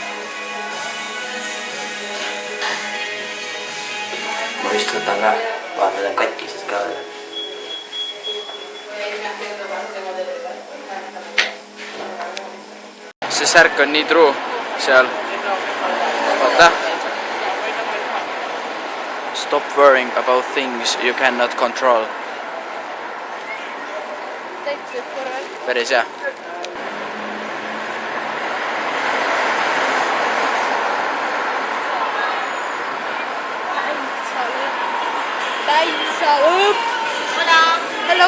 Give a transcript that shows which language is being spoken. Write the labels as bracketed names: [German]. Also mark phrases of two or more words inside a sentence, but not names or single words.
[Estonian] Ma vist võtan ka, vaata, need on katkised ka veel. See särk on nii true seal. Vaata. [English] Stop worrying about things you cannot control. [Estonian] Päris hea. Täitsa lõpp! Hello!